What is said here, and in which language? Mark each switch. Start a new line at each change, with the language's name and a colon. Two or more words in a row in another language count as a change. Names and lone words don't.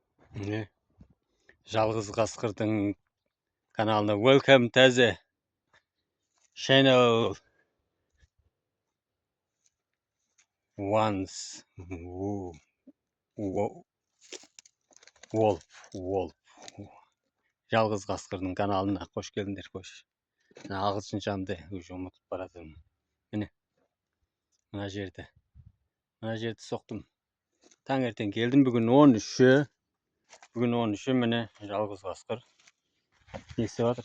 Kazakh: Міне, жалғыз қасқырдың каналына
English: welcome to the channel once wolf.
Kazakh: Жалғыз қасқырдың каналына қош келдіңдер, қош. Ағылшыншамды уже ұмытып баратырмын. Міне, мына жерді соқтым. Таңертең келдім, бүгін 13-ші. Міне жалғыз қасқыр. Не істеп жатыр?